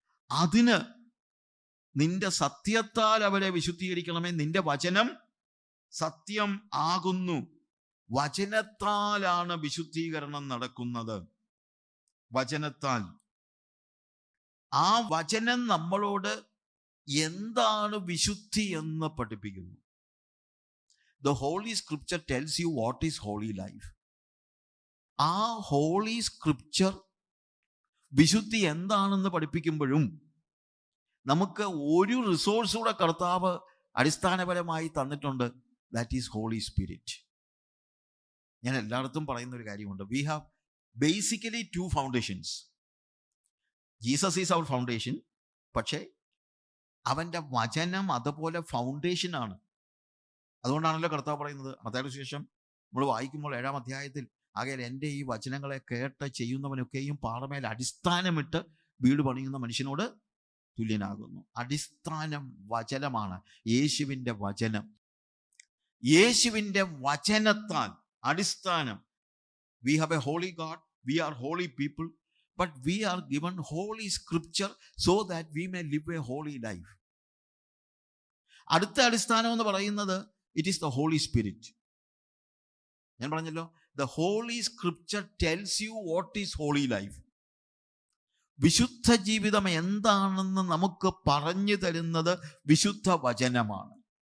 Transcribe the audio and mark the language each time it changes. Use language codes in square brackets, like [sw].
[ml] അതിന് നിന്റെ സത്യത്താൽ അവരെ വിശുദ്ധീകരിക്കണമേ, നിന്റെ വചനം സത്യം ആകുന്നു. വചനത്താലാണ് വിശുദ്ധീകരണം നടക്കുന്നത്. വചനത്താൽ. ആ വചനം നമ്മളോട് എന്താണ് വിശുദ്ധി എന്ന് പഠിപ്പിക്കുന്നു. [en] The Holy Scripture tells you what is holy life. [ml] ആ ഹോളി സ്ക്രിപ്ചർ വിശുദ്ധി എന്താണെന്ന് പഠിപ്പിക്കുമ്പോഴും നമുക്ക് ഒരു റിസോഴ്സ് കൂടെ കർത്താവ് അടിസ്ഥാനപരമായി തന്നിട്ടുണ്ട്. [en] That is holy spirit. [ml] ഞാൻ എല്ലായിടത്തും പറയുന്ന ഒരു കാര്യമുണ്ട്. [en] We have basically 2 foundations. Jesus is our foundation, [ml] പക്ഷേ അവൻ്റെ വചനം അതുപോലെ ഫൗണ്ടേഷനാണ്. അതുകൊണ്ടാണല്ലോ കർത്താവ് പറയുന്നത് മത്തായിയുടെ സുവിശേഷം നമ്മൾ വായിക്കുമ്പോൾ 7-ാം അധ്യായത്തിൽ, ആകയാൽ എൻ്റെ ഈ വചനങ്ങളെ കേട്ട് ചെയ്യുന്നവനൊക്കെയും പാറമേൽ അടിസ്ഥാനമിട്ട് വീട് പണിയുന്ന മനുഷ്യനോട് തുല്യനാകുന്നു. അടിസ്ഥാനം വചനമാണ്, യേശുവിൻ്റെ വചനം. യേശുവിൻ്റെ വചനത്താൽ അടിസ്ഥാനം. [en] We have a holy God, we are holy people, but we are given holy scripture so that we may live a holy life. [ml] അടുത്ത അടിസ്ഥാനം എന്ന് പറയുന്നത് [en] It is the holy spirit. [ml] ഞാൻ പറഞ്ഞല്ലോ, [en] The holy scripture tells you what is holy life. [ml] വിശുദ്ധ ജീവിതം എന്താണെന്ന് നമുക്ക് പറഞ്ഞു തരുന്നത് വിശുദ്ധ വചനമാണ്.